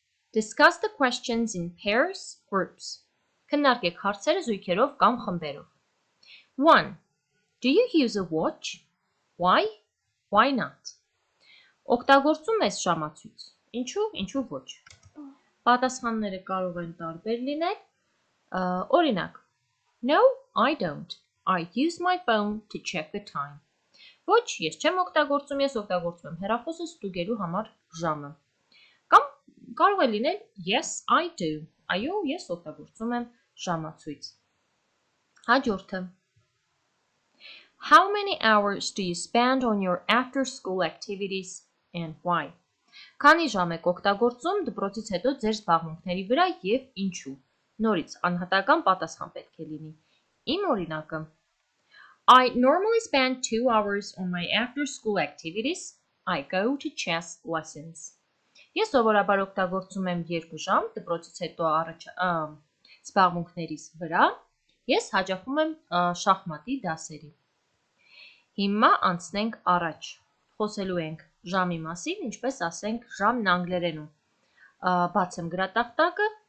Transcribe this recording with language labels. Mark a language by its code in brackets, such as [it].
[en] Discuss the questions in pairs, groups. [hy] Քննարկեք հարցերը զույգերով կամ խմբերով։ [en] 1. Do you use a watch? Why? Why not? [hy] Օգտագործում ես ժամացույց։ Ինչու՞, ինչու ոչ։ Պատասխանները կարող են տարբեր լինել։ Օրինակ, [en] No, I don't. I use my phone to check the time. [hy] Ոչ, ես չեմ օգտագործում, ես օգտագործում եմ հեռախոսը ստուգելու համար ժամը։ Կամ կարող է լինել [en] Yes, I do. [hy] Այո, ես օգտագործում եմ ժամացույց։ Հաջորդը [en] How many hours do you spend on your after school activities and why? [hy] Քանի ժամ եք օգտագործում դպրոցից հետո ձեր զբաղմունքների վրա և ինչու։ Նորից անհատական պատասխան պետք է լինի։ Իմ օրինակը [en] I normally spend 2 hours on my after school activities. I go to chess lessons. [hy] Ես սովորաբար օգտագործում եմ 2 ժամ դպրոցից հետո զբաղմունքներիս վրա։ Ես հաճախում եմ շախմատի դասերի։ Հիմա անցնենք առաջ։ Խոսելու ենք ժամի մասին, ինչպես ասենք ժամն անգլերենում։ Բացեմ գրատախտակը,